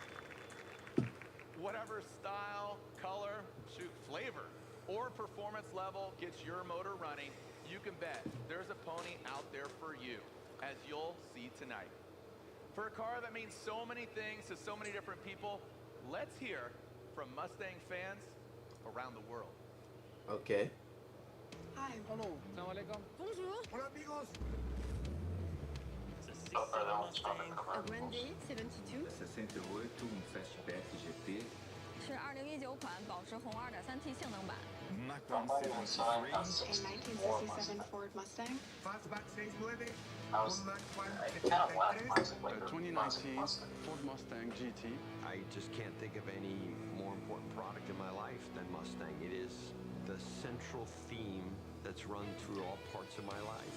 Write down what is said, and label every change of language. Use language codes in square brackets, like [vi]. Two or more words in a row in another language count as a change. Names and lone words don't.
[en] Whatever style, color, shoot, flavor, or performance level gets your motor running, you can bet there's a pony out there for you, as you'll see tonight. For a car that means so many things to so many different people, let's hear from Mustang fans around the world. Okay. Hi. Hello. Assalamualaikum. [fr] Bonjour. [es] Hola amigos. Mustang, a Grande 72. [en] 68, fastback GT. [zh] 是2019款保时红 2.3T 性能版。 [en] Macron A 73. 1967 Ford Mustang. Fastback 690. I kind of laughed when I said 2019 Ford Mustang GT. I just can't think of any more important product in my life than Mustang. It is the central theme that's run through all parts of my life.